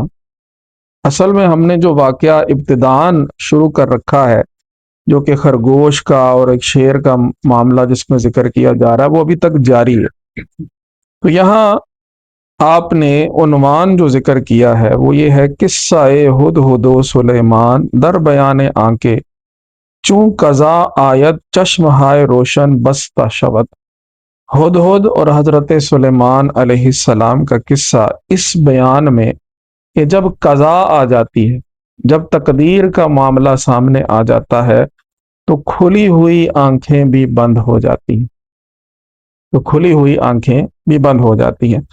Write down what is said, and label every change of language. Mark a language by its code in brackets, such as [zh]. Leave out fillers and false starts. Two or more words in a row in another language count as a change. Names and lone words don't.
[ur] اصل میں ہم نے جو واقعہ ابتداً شروع کر رکھا ہے، جو کہ خرگوش کا اور ایک شیر کا معاملہ جس میں ذکر کیا جا رہا ہے، وہ ابھی تک جاری ہے۔ تو یہاں آپ نے عنوان جو ذکر کیا ہے وہ یہ ہے، [fa] قصہ ہدہد و سلیمان در بیان آنکے، چوں قضا آیت چشم ہائے روشن بستہ شود۔ [ur] ہدہد اور حضرت سلیمان علیہ السلام کا قصہ اس بیان میں کہ جب قضا آ جاتی ہے، جب تقدیر کا معاملہ سامنے آ جاتا ہے تو کھلی ہوئی آنکھیں بھی بند ہو جاتی ہیں، تو کھلی ہوئی آنکھیں بھی بند ہو جاتی ہیں۔